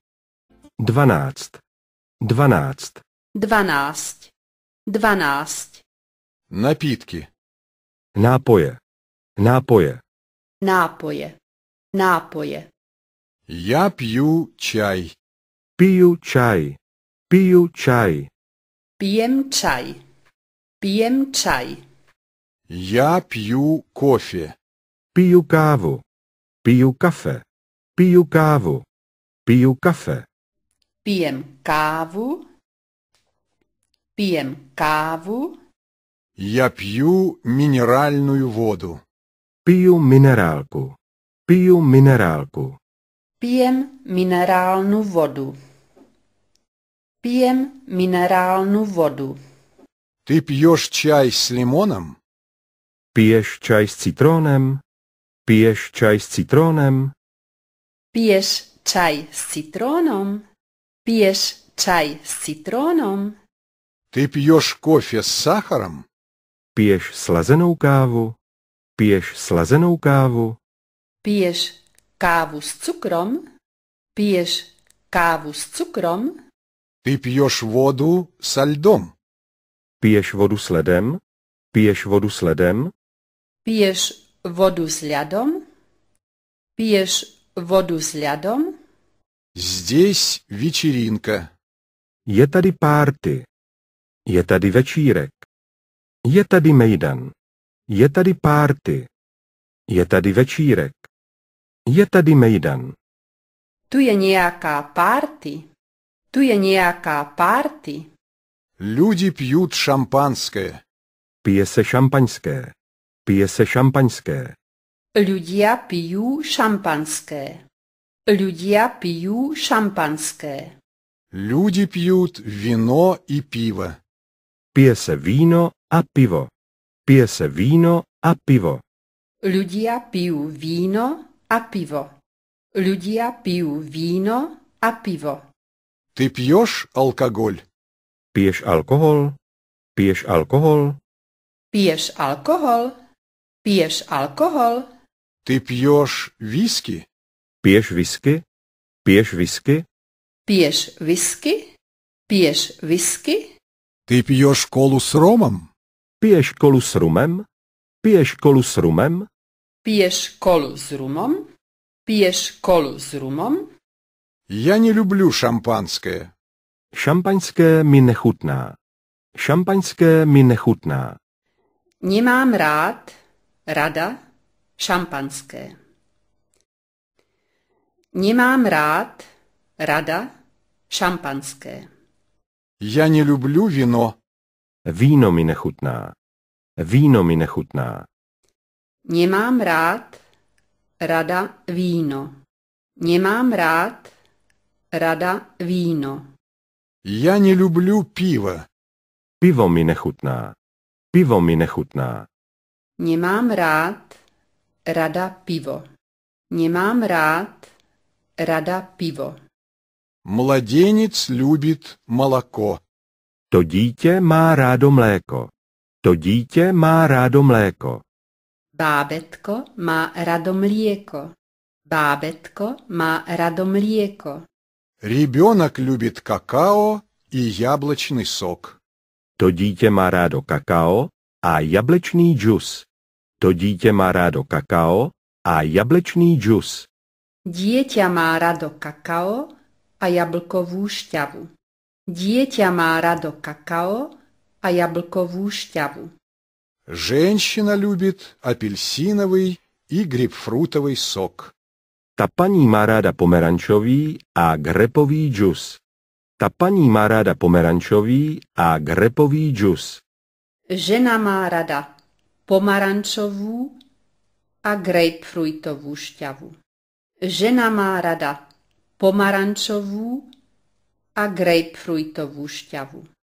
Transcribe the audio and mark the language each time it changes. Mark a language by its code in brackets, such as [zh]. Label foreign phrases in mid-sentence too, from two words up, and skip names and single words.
[ru] 12. 12. 12. 12. Напитки. [cs] Nápoje. Nápoje. Nápoje. Nápoje. [ru] Я пью чай. [cs] Piju čaj. Piju čaj. [sk] Pijem čaj. Pijem čaj. [ru] Я пью кофе. [cs] Piju kávu. Piju kafe. Piju kávu. Piju kafe. [sk] Pijem kávu. Pijem kávu. [ru] Я пью минеральную воду. [cs] Piju minerálku. Piju minerálku. [sk] Pijem minerálnu vodu. Pijem minerálnu vodu. [ru] Ты пьешь чай с лимоном? [cs] Piješ čaj s citrónem? Piješ čaj s citrónem? [sk] Piješ čaj s citrónom? Piješ čaj s citrónom? [ru] Ты piješ кофе с сахаром? [cs] Piješ slazenou kávu? Piješ slazenou kávu? [sk] Piješ kávu s cukrom? Piješ kávu s cukrom? [ru] Ты piješ воду со льдом? [cs] Piješ vodu s ledem? Piješ vodu s ledem? [sk] Piješ vodu s ľadom? Piješ vodu s ľadom? [ru] Здесь вечеринка. [cs] Je tady párty. Je tady večírek. Je tady mejdan. Je tady párty. Je tady večírek. Je tady mejdan. [sk] Tu je nejaká párty. Tu je nejaká párty. [ru] Люди пьют шампанское. [cs] Pije se šampaňské. Pije se šampaňské. [sk] Ľudia pijú šampanské. Ľudia pijú šampanské. [ru] Люди пьют вино и пиво. [cs] Pije se víno a pivo. Pije se víno a pivo. [sk] Ľudia pijú víno a pivo. Ľudia pijú víno a pivo. [ru] Ты пьешь алкоголь? [cs] Piješ alkohol? Piješ alkohol? [sk] Piješ alkohol? Piješ alkohol? [ru] Ты пьешь виски? [cs] Piješ whisky? Piješ whisky? [sk] Piješ whisky? Piješ whisky? [ru] Ты пьешь колу с ромом? [cs] Piješ kolu s rumem? Piješ kolu s rumem? [sk] Piješ kolu s rumom? Piješ kolu s rumom? [ru] Я не люблю шампанское. [cs] Šampaňské mi nechutná. Šampaňské mi nechutná. [sk] Nemám rada, šampanské. Nemám rada, šampanské. [ru] Я не люблю вино. [cs] Víno mi nechutná. Víno mi nechutná. [sk] Nemám rada víno. Nemám rada víno. [ru] Я не люблю пиво. [cs] Pivo mi nechutná. Pivo mi nechutná. [sk] Nemám rada pivo. Nemám rada pivo. [ru] Младенец любит молоко. [cs] To dítě má rádo mléko. To dítě má rádo mléko. [sk] Bábätko má rado mlieko. Bábätko má rado mlieko. [ru] Ребенок любит какао и яблочный сок. [cs] To dítě má rádo kakao a jablečný džus. To dítě má rádo kakao a jablečný džus. [sk] Dieťa má rado kakao a jablkovú šťavu. Dieťa má rado kakao a jablkovú šťavu. [ru] Женщина любит апельсиновый и грейпфрутовый сок. [cs] Ta paní má ráda pomerančový a grepový džus. Ta paní má ráda pomerančový a grepový džus. [sk] Žena má rada pomarančovú a grapefruitovú šťavu. Žena má rada pomarančovú a grapefruitovú šťavu.